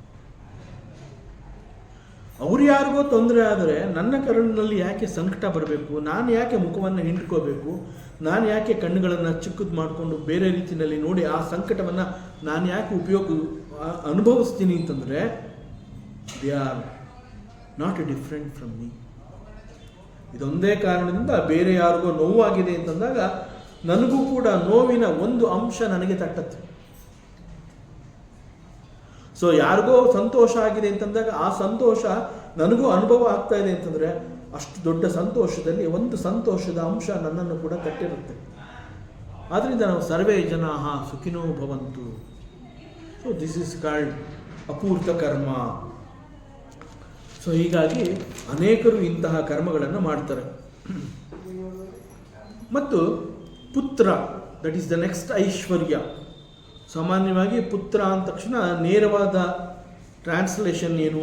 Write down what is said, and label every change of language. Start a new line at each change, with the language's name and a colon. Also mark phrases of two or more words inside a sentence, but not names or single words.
Kannada: ಅವ್ರು ಯಾರಿಗೋ ತೊಂದರೆ ಆದರೆ ನನ್ನ ಕರಳಿನಲ್ಲಿ ಯಾಕೆ ಸಂಕಟ ಬರಬೇಕು? ನಾನು ಯಾಕೆ ಮುಖವನ್ನು ಹಿಂಡ್ಕೋಬೇಕು? ನಾನು ಯಾಕೆ ಕಣ್ಣುಗಳನ್ನು ಚಿಕ್ಕದು ಮಾಡಿಕೊಂಡು ಬೇರೆ ರೀತಿಯಲ್ಲಿ ನೋಡಿ ಆ ಸಂಕಟವನ್ನು ನಾನು ಯಾಕೆ ಅನುಭವಿಸ್ತೀನಿ ಅಂತಂದರೆ,
English: They are not different from me.
Kannada: ಇದೊಂದೇ ಕಾರಣದಿಂದ ಬೇರೆ ಯಾರಿಗೋ ನೋವಾಗಿದೆ ಅಂತಂದಾಗ ನನಗೂ ಕೂಡ ನೋವಿನ ಒಂದು ಅಂಶ ನನಗೆ ತಟ್ಟತ್ತೆ. ಸೊ ಯಾರಿಗೋ ಸಂತೋಷ ಆಗಿದೆ ಅಂತಂದಾಗ ಆ ಸಂತೋಷ ನನಗೂ ಅನುಭವ ಆಗ್ತಾ ಇದೆ ಅಂತಂದರೆ ಅಷ್ಟು ದೊಡ್ಡ ಸಂತೋಷದಲ್ಲಿ ಒಂದು ಸಂತೋಷದ ಅಂಶ ನನ್ನನ್ನು ಕೂಡ ಕಟ್ಟಿರುತ್ತೆ. ಆದ್ದರಿಂದ ನಾವು
Sanskrit: ಸರ್ವೇ ಜನಾಃ ಸುಖಿನೋ ಭವಂತು.
English: So this is called
Kannada: ಅಪೂರ್ತ ಕರ್ಮ. ಸೊ ಹೀಗಾಗಿ ಅನೇಕರು ಇಂತಹ ಕರ್ಮಗಳನ್ನು ಮಾಡ್ತಾರೆ. ಮತ್ತು ಪುತ್ರ,
English: that is the next ಐಶ್ವರ್ಯ.
Kannada: ಸಾಮಾನ್ಯವಾಗಿ ಪುತ್ರ ಅಂದ ತಕ್ಷಣ ನೇರವಾದ ಟ್ರಾನ್ಸ್ಲೇಷನ್ ಏನು?